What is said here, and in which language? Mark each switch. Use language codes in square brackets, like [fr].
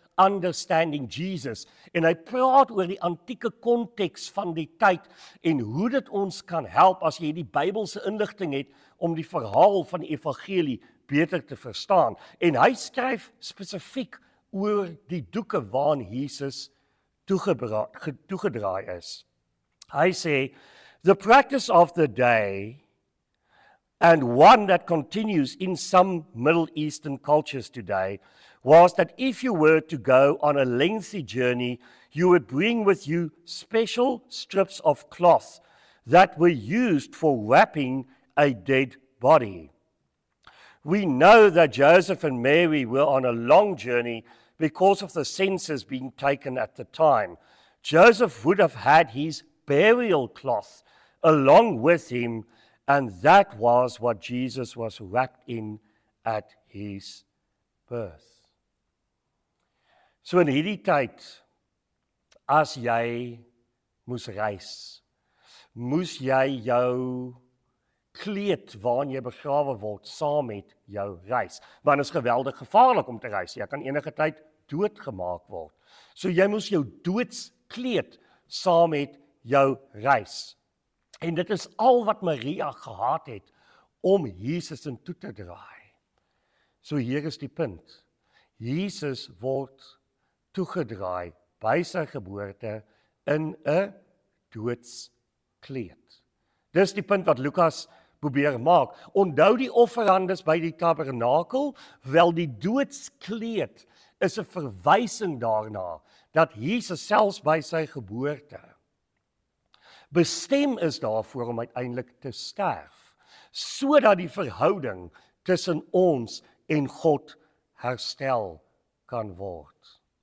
[en] Understanding Jesus. [af] En hy praat oor die antieke konteks van die tyd en hoe dit ons kan help as jy die Bybelse inligting het om die verhaal van die evangelie beter te verstaan. En hy skryf spesifiek oor die doeke waaraan Jesus toegedraai is. Hy sê, [en] the practice of the day, and one that continues in some Middle Eastern cultures today, was that if you were to go on a lengthy journey, you would bring with you special strips of cloth that were used for wrapping a dead body. We know that Joseph and Mary were on a long journey because of the census being taken at the time. Joseph would have had his burial cloth along with him, and that was what Jesus was wrapped in at his birth. [af] So in hierdie tyd, as jy moes reis, moes jy jou kleed waarin jy begrawe word, saam met jou reis. Want dit is geweldig gevaarlik om te reis. Jy kan enige tyd doodgemaak word. So jy moes jou doodskleed saam met jou reis. En dit is al wat Maria gehad het om Jesus in toe te draai. So hier is die punt. Jesus word toegedraai by sy geboorte in 'n doodskleed. Dis die punt wat Lukas probeer maak. Onthou die offerandes by die tabernakel, wel die doodskleed is 'n verwysing daarna dat Jesus selfs by sy geboorte bestem is daarvoor om uiteindelik te sterf, sodat die verhouding tussen ons en God herstel kan word.